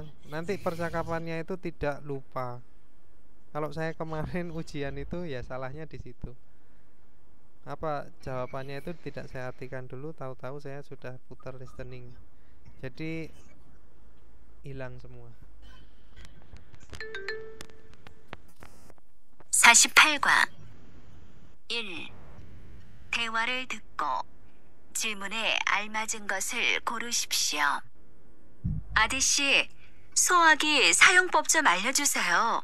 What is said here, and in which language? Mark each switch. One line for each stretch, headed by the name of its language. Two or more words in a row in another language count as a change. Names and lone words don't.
Indonesian: Nanti percakapannya itu tidak lupa. Kalau saya kemarin ujian itu ya salahnya di situ. Apa jawabannya itu tidak saya artikan dulu, tahu-tahu saya sudah putar listening. Jadi hilang semua.
Korean: 48과 1. 대화를 듣고 질문에 알맞은 것을 고르십시오. 아디씨, 소화기 사용법 좀 알려주세요.